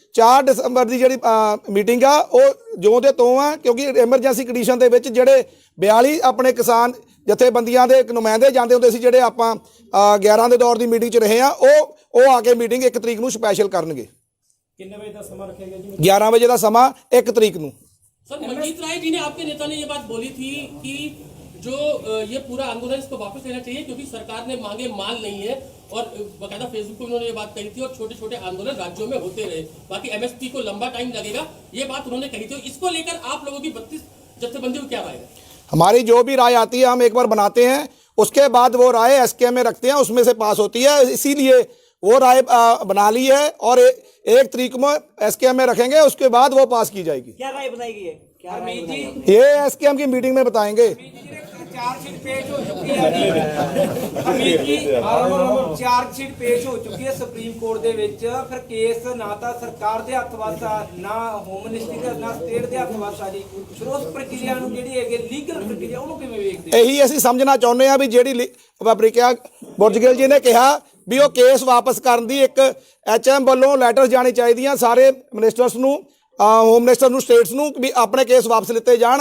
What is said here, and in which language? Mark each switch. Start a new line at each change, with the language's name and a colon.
Punjabi: 4 ਦਸੰਬਰ ਦੀ ਜਿਹੜੀ ਮੀਟਿੰਗ ਆ ਉਹ ਜਿਉਂ ਦੇ ਤੋਂ ਆ, ਕਿਉਂਕਿ ਐਮਰਜੈਂਸੀ ਕੰਡੀਸ਼ਨ ਦੇ ਵਿੱਚ ਜਿਹੜੇ 42 ਆਪਣੇ ਕਿਸਾਨ ਜਥੇਬੰਦੀਆਂ ਦੇ ਨੁਮਾਇੰਦੇ ਜਾਂਦੇ ਹੁੰਦੇ ਸੀ, ਜਿਹੜੇ ਆਪਾਂ 11 ਦੇ ਦੌਰ ਦੀ ਮੀਟਿੰਗ 'ਚ ਰਹੇ ਆ, ਉਹ ਆ ਕੇ ਮੀਟਿੰਗ 1 ਤਰੀਕ ਨੂੰ ਸਪੈਸ਼ਲ ਕਰਨਗੇ। ਕਿੰਨੇ ਵਜੇ ਦਾ ਸਮਾਂ ਰੱਖਿਆ ਗਿਆ ਜੀ? 11 ਵਜੇ ਦਾ ਸਮਾਂ 1 ਤਰੀਕ ਨੂੰ।
Hindi: सर, मनजीत राय जी ने, आपके नेता ने ये बात बोली थी कि जो ये पूरा आंदोलन इसको वापस लेना चाहिए क्योंकि सरकार ने मांगे मान नहीं है, और बाकायदा फेसबुक पे उन्होंने ये बात कही थी, और छोटे छोटे आंदोलन राज्यों में होते रहे, बाकी MSP को लंबा टाइम लगेगा, ये बात उन्होंने कही थी। इसको लेकर आप लोगों की 32 जत्थेबंदियों को क्या राय है? हमारी जो भी राय आती है हम एक बार बनाते हैं, उसके बाद वो राय SKM में रखते हैं, उसमें से पास होती है। इसीलिए वो राय बना ली है और 1 तरीक में SKM में रखेंगे, उसके बाद वो पास की जाएगी। क्या राय बनाई गई है? क्या राय बनाई गई? ये SKM की मीटिंग में बताएंगे। चार्जशीट पेश हो चुकी है हमीद जी, चार्जशीट पेश हो चुकी है सुप्रीम कोर्ट
Punjabi: ਦੇ ਵਿੱਚ। ਫਿਰ ਕੇਸ ਨਾ ਤਾਂ ਸਰਕਾਰ ਦੇ ਹੱਥ ਵੱਸ ਆ, ਨਾ ਹੋਮ ਮਿਨਿਸਟਰੀ ਦੇ, ਨਾ ਸਟੇਟ ਦੇ ਹੱਥ ਵੱਸ ਆ ਜੀ। ਫਿਰ ਉਸ ਪ੍ਰਕਿਰਿਆ ਨੂੰ ਜਿਹੜੀ ਹੈਗੀ ਲੀਗਲ ਪ੍ਰਕਿਰਿਆ, ਉਹਨੂੰ ਕਿਵੇਂ ਵੇਖਦੇ? ਇਹੀ ਅਸੀਂ ਸਮਝਣਾ ਚਾਹੁੰਦੇ ਆ ਵੀ ਜਿਹੜੀ ਪ੍ਰਕਿਰਿਆ ਬੁਰਜਗਿਲ ਜੀ ਨੇ ਕਿਹਾ ਵੀ ਉਹ ਕੇਸ ਵਾਪਸ ਕਰਨ ਦੀ ਇੱਕ HM ਵੱਲੋਂ ਲੈਟਰ ਜਾਣੀ ਚਾਹੀਦੀਆਂ ਸਾਰੇ ਮਿਨਿਸਟਰਸ ਨੂੰ, ਹੋਮ ਮਿਨਿਸਟਰ ਨੂੰ, ਸਟੇਟਸ ਨੂੰ, ਵੀ ਆਪਣੇ ਕੇਸ ਵਾਪਸ ਲਿੱਤੇ ਜਾਣ।